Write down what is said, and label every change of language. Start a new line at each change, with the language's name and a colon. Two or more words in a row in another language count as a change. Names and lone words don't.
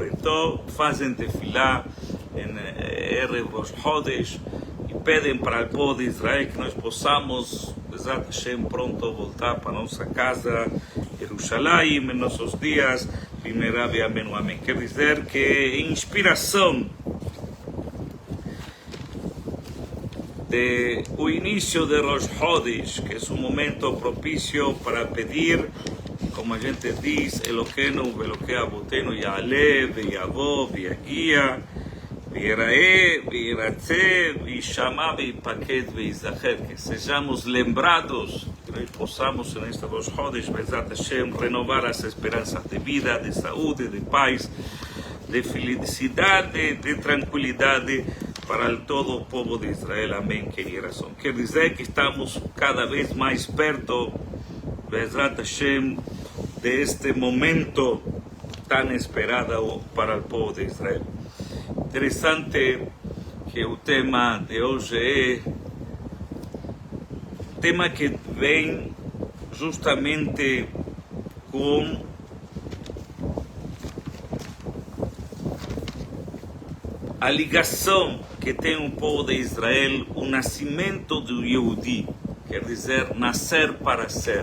Portuguese: Então fazem tefilá em Erev Rosh Chodesh e pedem para o povo de Israel que nós possamos,
Hebrew: בעזרת השם,
Portuguese: pronto voltar para nossa casa, Jerusalém, em nossos dias. Primeira vez, amém, amém. Quer dizer que inspiração de o início de Rosh Chodesh, que é um momento propício para pedir, como a gente diz,
Hebrew: אלוקינו, ואלוקי אבותינו, יעלה, ויבוא, ויגיע, ויראה, וירצה, וישמע, ויפקד, ויזכר,
Portuguese: que sejamos lembrados, que nós possamos
Spanish: en este
Portuguese: Rosh Chodesh,
Hebrew: בעזרת השם,
Portuguese: renovar as esperanças de vida, de saúde, de paz, de felicidade, de tranquilidade para todo o povo de Israel. Amém, queridos. Quer dizer que estamos cada vez mais perto,
Hebrew: בעזרת השם,
Spanish: de este momento tan esperado
Portuguese: para o povo de Israel. Interessante que o tema de hoje é tema que vem justamente com a ligação que tem o povo de Israel, o nascimento do Yehudi, quer dizer, nascer para ser.